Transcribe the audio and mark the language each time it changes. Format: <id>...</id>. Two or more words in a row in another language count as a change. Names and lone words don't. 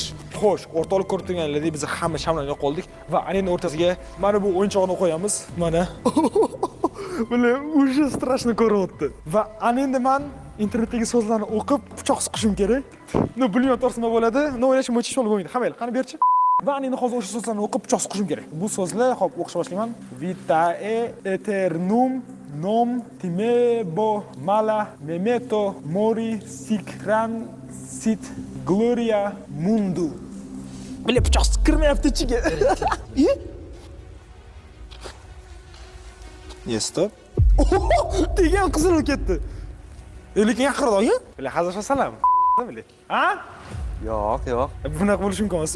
<uz>Xo'sh, o'rtoqlar ko'rib turganlaridek biz hamma shamlarni yoqib oldik va ana endi o'rtasiga mana bu o'yinchoqni qo'yamiz. Mana. Bila, o'sha strashni ko'ryapti. Va ana endi men internetdagi so'zlarni o'qib pichoq siqishim kerak. Bilmayman to'g'risi nima bo'ladi. O'ylashim bo'yicha hech bo'lmaydi. Hamma, qani berchi. Va endi hozir o'sha so'zlarni o'qib pichoq siqishim kerak. Bu so'zlar, xo'p, o'qishga boshlayman.</uz> <la>Vitae aeternum nom timebo mala memento mori sic sit gloria mundo.</la> <uz>Bila pichoq kirmayapti ichiga. Stop. Degan qizilib ketdi. Lekin yaqinroq-a? Bila hazillashsalam. Bila. Ha? Yo'q. Bunaqa bo'lishi mumkin emas.</uz>